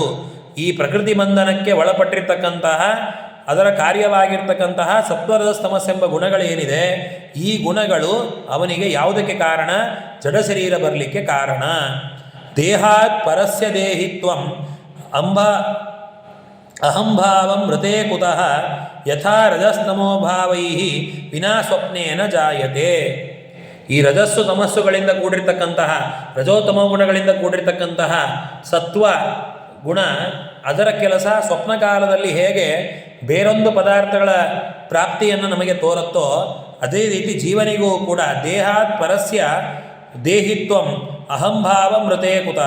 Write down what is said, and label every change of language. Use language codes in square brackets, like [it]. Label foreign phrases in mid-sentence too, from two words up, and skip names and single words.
[kn] ಈ ಪ್ರಕೃತಿ ಬಂಧನಕ್ಕೆ ಒಳಪಟ್ಟಿರ್ತಕ್ಕಂತಹ ಅದರ ಕಾರ್ಯವಾಗಿರ್ತಕ್ಕಂತಹ ಸತ್ವರಜಸ್ ತಮಸ್ಸೆಂಬ ಗುಣಗಳೇನಿದೆ, ಈ ಗುಣಗಳು ಅವನಿಗೆ ಯಾವುದಕ್ಕೆ ಕಾರಣ? ಜಡ ಶರೀರ ಬರಲಿಕ್ಕೆ ಕಾರಣ. [sa] ದೇಹಾತ್ ಪರಸ್ಯ ದೇಹಿತ್ವಂ ಅಹಂಭಾವಂ ಮೃತೆ ಕುತಃ ಯಥಾ ರಜಸ್ತಮೋಭಾವೈ ವಿನಾ ಸ್ವಪ್ನೇನ ಜಾಯತೆ. [kn] ಈ ರಜಸ್ಸು ತಮಸ್ಸುಗಳಿಂದ ಕೂಡಿರ್ತಕ್ಕಂತಹ, ರಜೋತಮೋ ಗುಣಗಳಿಂದ ಕೂಡಿರ್ತಕ್ಕಂತಹ ಸತ್ವ ಗುಣ, ಅದರ ಕೆಲಸ ಸ್ವಪ್ನ ಕಾಲದಲ್ಲಿ ಹೇಗೆ ಬೇರೊಂದು ಪದಾರ್ಥಗಳ ಪ್ರಾಪ್ತಿಯನ್ನು ನಮಗೆ ತೋರುತ್ತೋ, ಅದೇ ರೀತಿ ಜೀವನಿಗೂ ಕೂಡ [sa] ದೇಹಾತ್ ಪರಸ್ಯ ದೇಹಿತ್ವಂ ಅಹಂಭಾವ ಮೃತೆ ಕುತಃ.